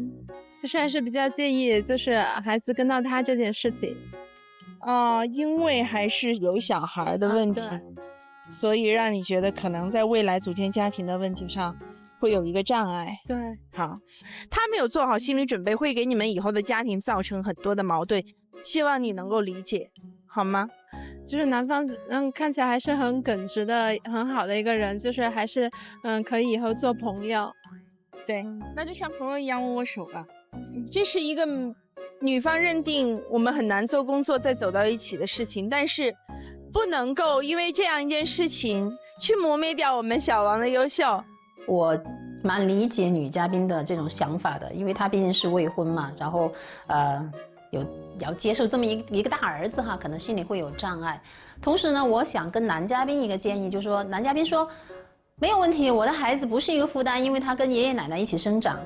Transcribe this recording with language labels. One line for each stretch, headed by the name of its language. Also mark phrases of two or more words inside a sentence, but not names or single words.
Chinese: 就是還是比較介意，就是孩子跟到他這件事情。因為還是有小孩的問題，所以讓你覺得可能在未來組建家庭的問題上會有一個障礙。對，好，他沒有做好心理準備，會給你們以後的家庭造成很多的矛盾，希望你能夠理解，好嗎？就是男方看起來還是很耿直的很好的一個人，就是還是可以以後做朋友。對，那就像朋友一樣握握手吧。這是一個女方認定我們很難做工作再走到一起的事情，但是不能夠因為這樣一件事情去磨滅掉我們小王的優秀。我蠻理解女嘉賓的這種想法的，因為她畢竟是未婚嘛，然後要接受這麼一個大兒子哈，可能心裡會有障礙。同時呢，我想跟男嘉賓一個建議，就是說男嘉賓說沒有問題，我的孩子不是一個負擔，因為他跟爺爺奶奶一起生長。